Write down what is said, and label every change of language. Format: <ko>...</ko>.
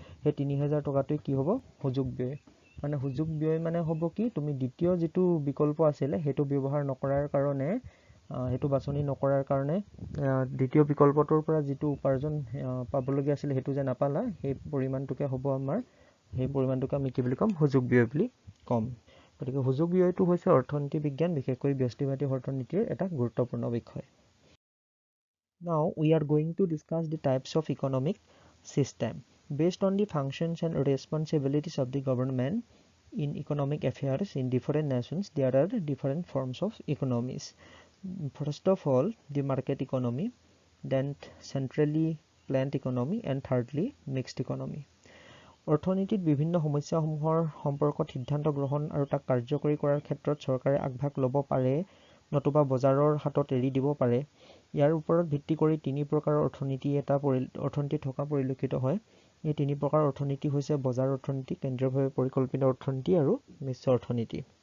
<as>সেই 3,000 টকাটোৱে কি হ'ব, সুযোগ ব্যয়। মানে সুযোগ ব্যয় মানে হ'ব কি, তুমি দ্বিতীয় যিটো বিকল্প আছিলে সেইটো ব্যৱহাৰ নকৰাৰ কাৰণে, সেইটো বাছনি নকৰাৰ কাৰণে দ্বিতীয় বিকল্পটোৰ পৰা যিটো উপাৰ্জন পাবলগীয়া আছিলে সেইটো যে নাপালা, সেই পৰিমাণটোকে হ'ব আমাৰ, সেই পৰিমাণটোকে আমি কি বুলি ক'ম, সুযোগ ব্যয় বুলি ক'ম। গতিকে সুযোগ ব্যয়টো হৈছে অৰ্থনীতি বিজ্ঞান, বিশেষকৈ ব্যষ্টিবাদী অৰ্থনীতিৰ এটা গুৰুত্বপূৰ্ণ বিষয়।</as> <en>Now we are going to discuss the types of economic system. Based on the functions and responsibilities of the government in economic affairs in different nations, there are different forms of economies. First of all, the market economy, then centrally planned economy, and thirdly, mixed economy.</en> <as>অৰ্থনীতিত বিভিন্ন সমস্যাসমূহৰ সম্পৰ্কত সিদ্ধান্ত গ্ৰহণ আৰু তাক কাৰ্যকৰী কৰাৰ ক্ষেত্ৰত চৰকাৰে আগভাগ ল'ব পাৰে নতুবা বজাৰৰ হাতত এৰি দিব পাৰে। ইয়াৰ ওপৰত ভিত্তি কৰি তিনি প্ৰকাৰৰ অৰ্থনীতি থকা পৰিলক্ষিত হয়। এই তিনি প্ৰকাৰৰ অৰ্থনীতি হৈছে বজাৰ অৰ্থনীতি, কেন্দ্ৰীয়ভাৱে পৰিকল্পিত অৰ্থনীতি আৰু মিশ্ৰ অৰ্থনীতি।</as>